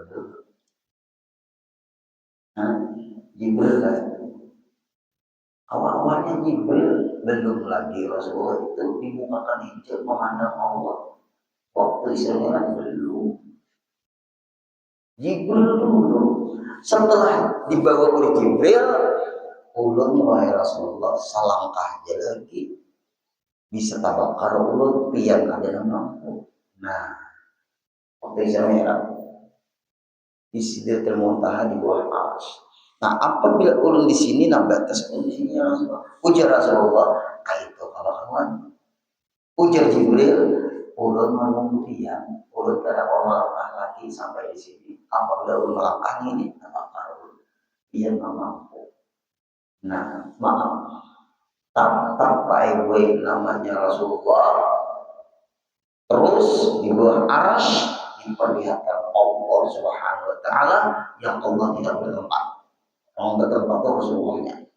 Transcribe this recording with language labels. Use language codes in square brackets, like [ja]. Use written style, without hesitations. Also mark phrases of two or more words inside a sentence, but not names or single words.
[id] Jibril kan? Awal-awalnya Jibril belum lagi Rasulullah itu dibukakan hijab memandang Allah. Waktu Isra belum. Jibril dulu setelah dibawa oleh Jibril, [bjn] ulun wahai Rasulullah salangkah aja lagi bisa tabakar ulun pian kada mampu. [id] Nah, waktu Isra di Sidratul Muntaha di bawah arsy. [bjn] Nah, apabila ulun di sini nah batas ulun di sini ya Rasulullah. Ujar Rasulullah, itu kalau kawan. Ujar Jibril, ulun menunggu dia, ulun kada melangkah lagi sampai di sini. Apabila ulun melangkah ini, apa ulun? [id] Dia nggak mampu. Nah, maaf. Tak Ibu namanya Rasulullah. Terus di bawah arsy diperlihatkan Allah [ar] سبحانه وتعالى [id] yang Allah tidak bertempat. Yang bertempat itu Rasulullahnya.